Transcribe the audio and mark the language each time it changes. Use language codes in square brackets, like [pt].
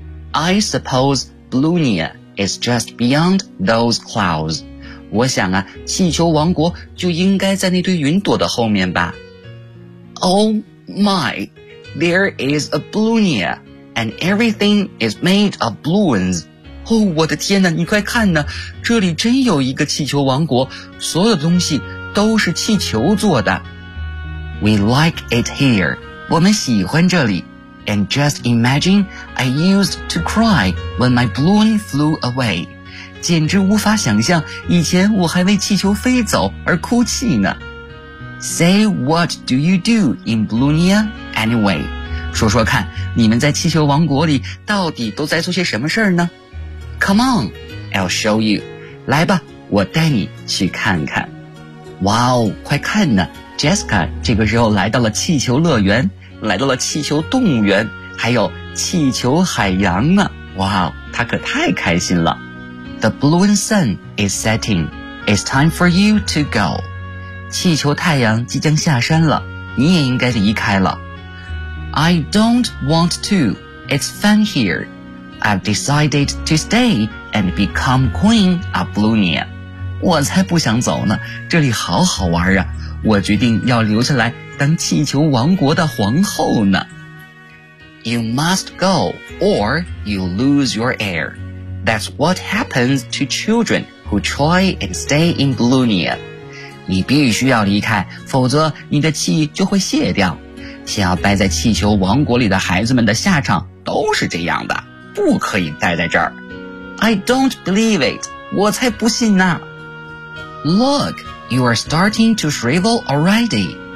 [en] I suppose Balloonia is just beyond those clouds. [zh] 我想啊，气球王国就应该在那堆云朵的后面吧。 [en] Oh my, there is a Balloonia, and everything is made of balloons. [zh] 哦，我的天哪，你快看呢，这里真有一个气球王国，所有东西都是气球做的。 [en] We like it here. [zh] 我们喜欢这里。 [en] And just imagine, I used to cry when my balloon flew away. [zh] 简直无法想象，以前我还为气球飞走而哭泣呢。 [en] Say what do you do in Balloonia anyway? [zh] 说说看，你们在气球王国里到底都在做些什么事儿呢？ [en] Come on, I'll show you. [zh] 来吧，我带你去看看。哇哦，快看呢 ，Jessica 这个时候来到了气球乐园，来到了气球动物园，还有气球海洋呢。哇哦，她可太开心了。 [en] The balloon sun is setting. It's time for you to go. [zh] 气球太阳即将下山了，你也应该离开了。 [en] I don't want to. It's fun here. I've decided to stay and become queen of Balloonia. [zh] 我才不想走呢，这里好好玩啊，我决定要留下来当气球王国的皇后呢。 [en] You must go or you lose your air. That's what happens to children who try and stay in Balloonia. [zh] 你必须要离开，否则你的气就会泄掉。想要待在气球王国里的孩子们的下场都是这样的。不可以待在这儿。 [en] I don't believe it. [zh] 我才不信呢。 [en] Look, you are starting to shrivel already.